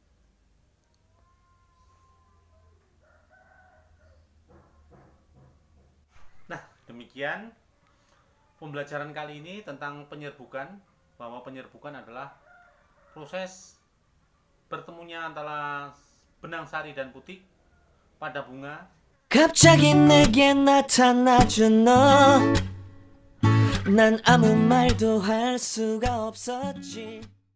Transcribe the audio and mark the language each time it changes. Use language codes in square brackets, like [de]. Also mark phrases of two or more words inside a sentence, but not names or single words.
[id] Nah, demikian pembelajaran kali ini tentang penyerbukan, bahwa penyerbukan adalah proses bertemunya antara benang sari dan putik pada bunga. [ko] 갑자기 내게 나타나준 너 난 아무 말도 할 수가 없었지